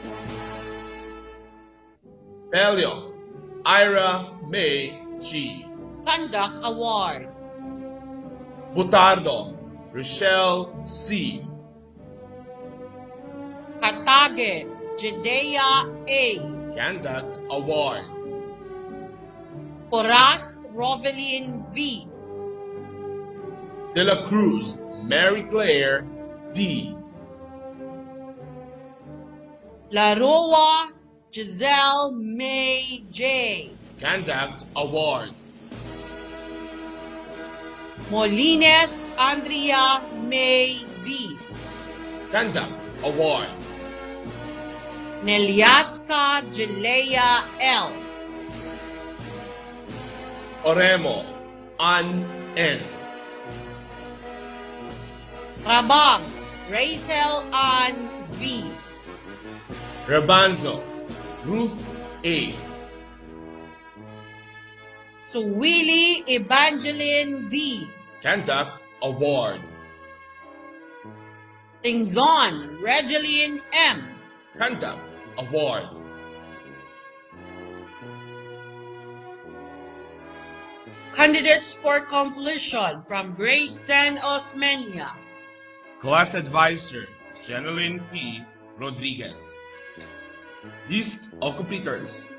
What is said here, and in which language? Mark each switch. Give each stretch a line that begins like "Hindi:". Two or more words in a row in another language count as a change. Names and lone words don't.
English: Belio Ira May G. Conduct Award. Butardo Rochelle C. Katage Jedea A. Conduct Award. Poras Rovelin V. De la Cruz Mary Claire D. Laroa Giselle May J. Conduct Award. Molines Andrea May D. Conduct Award. Neliasca Jelea L. Oremo An N. Rabang Rachel Ann V. Rabanzo Ruth A. Suwili Evangeline D. Conduct Award. Tingzon Regeline M. Conduct Award. Candidates for completion from grade 10 Osmeña. Class Advisor, Jeneline P. Rodriguez. List of completers.